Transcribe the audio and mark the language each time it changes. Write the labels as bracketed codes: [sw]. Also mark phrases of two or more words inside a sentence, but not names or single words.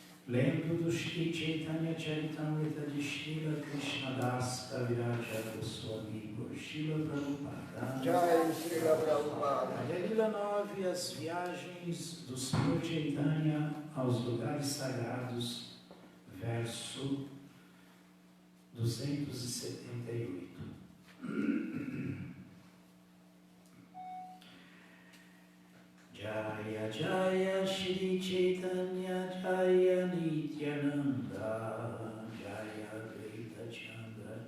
[pt] Lembro do Shri Chaitanya Charitamrita de Srila Krishnadas Kaviraja, do seu amigo Srila Prabhupada. Jai Srila Prabhupada. Lila 9, as viagens do Senhor Chaitanya aos lugares sagrados, verso 278. [bn] জয় জয় শ্রী চৈতন্য জয় নিত্যানন্দ জয় অদ্বৈত চন্দ্র